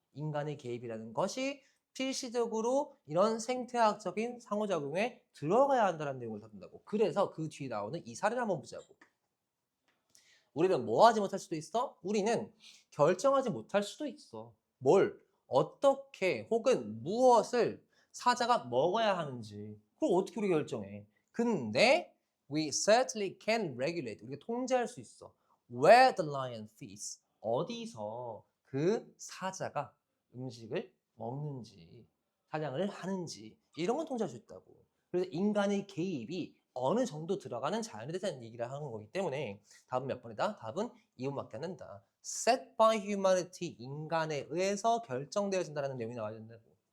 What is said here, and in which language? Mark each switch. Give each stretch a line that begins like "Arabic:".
Korean: 인간의 개입이라는 것이 필시적으로 이런 생태학적인 상호작용에 들어가야 한다는 내용을 다룬다고. 그래서 그 뒤에 나오는 이 사례를 한번 보자고. 우리는 뭐 하지 못할 수도 있어? 우리는 결정하지 못할 수도 있어. 뭘, 어떻게 혹은 무엇을 사자가 먹어야 하는지. 그걸 어떻게 우리가 결정해? 근데
English: we certainly can regulate.
Korean: 우리가 통제할 수 있어.
English: Where the lion feeds.
Korean: 어디서 그 사자가 음식을 먹는지, 사냥을 하는지 이런 건 통제할 수 있다고. 그래서 인간의 개입이 어느 정도 들어가는 자연에 대한 얘기를 하는 거기 때문에 답은 몇 번이다? 답은 2번밖에 안 된다.
English: Set by humanity,
Korean: 인간에 의해서 결정되어진다는 내용이 나와야 된다고.